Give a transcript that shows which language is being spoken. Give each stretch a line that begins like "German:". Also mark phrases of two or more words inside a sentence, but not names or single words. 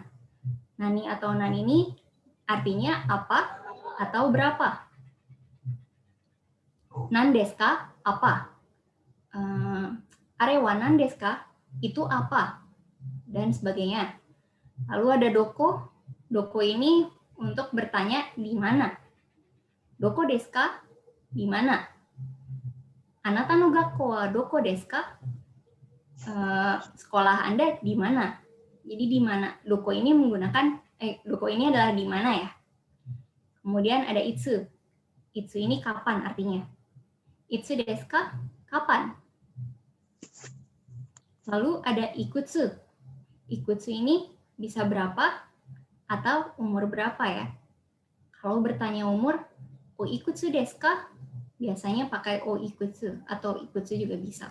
Indonesian: Nani atau nan ini artinya apa atau berapa.
Japanese: 何ですか, apa. あれは何ですか,
Indonesian: itu apa. Dan sebagainya. Lalu ada doko. Doko ini untuk bertanya di mana.
Japanese: どこですか?
Indonesian: Di mana?
Japanese: あなたの学校はどこですか?
Indonesian: Sekolah Anda di mana? Jadi di mana? Doko ini menggunakan doko ini adalah di mana ya? Kemudian ada itsu. Itsu ini kapan artinya?
Japanese: いつですか?
Indonesian: Kapan? Lalu ada ikutsu. Ikutsu ini bisa berapa atau umur berapa ya? Kalau bertanya umur,
Japanese: おいくつですか?
Indonesian: Biasanya pakai
Japanese: おいくつ
Indonesian: atau ikutsu juga bisa.